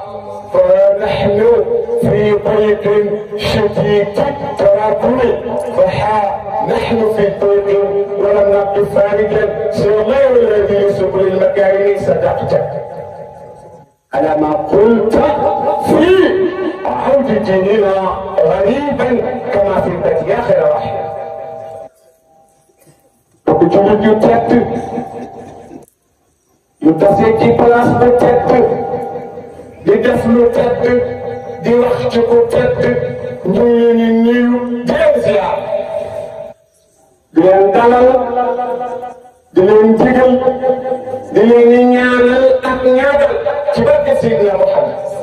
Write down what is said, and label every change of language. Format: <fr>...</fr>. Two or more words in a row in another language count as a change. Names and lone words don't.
<ar>فنحن في ضيق شديد التراكم نحن في ضيق ولم نبق فارجا سوى الله الذي سبل المكارم صدقت على ما قلت في عود ديننا غريبا كما في البيت يا خير رحمه.</ar> <wo>jullit yu tedd yu tasee ci place bu tedd di def lu tedd di wax ci ku tedd ñu ngi leen di nuyu di leen ziar di leen dalal di leen digal di leen di ñaanal ak ñaagal ci barke Seydina Muhammad.</wo>